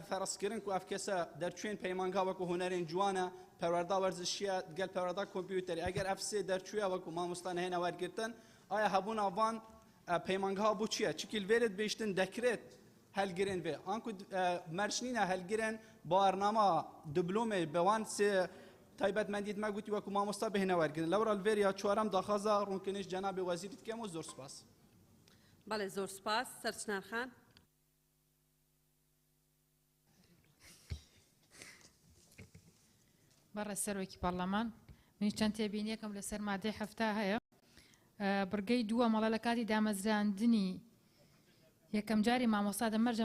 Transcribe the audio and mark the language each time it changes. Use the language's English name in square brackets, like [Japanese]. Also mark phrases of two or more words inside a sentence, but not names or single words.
[Kurdish] ferezkirin ku ev kese derçûyên peymangeha wekû hunerên ciwan e perwerda werzişiye gel perwerda kompîterî eger ev sê derçûye wekû mamosta nehêne wergitin aya hebûna van peymangeha bû çi ye çikî li vêrê dibêjtin dekret helgirên vê anku merçnîna helgirên bawarnama diplomê bi wan sê taybetmendiyê me gotî wekû mamosta bihêne wergirin lewra li vêr ya çarem daxwaza rûnkinî ji cenabê wezîrî dikim û zor spas Belê zor spas Serçinan [Central Kurdish] بەڕێز سەرۆکی پەرلەمان من چەند تێبینیەکەم لەسەر مادەی هەفتا هەیە بڕگەی دووە مەڵە لە کاتی دامەزراندنی یەکەم جاری مامۆستا دەمەرجە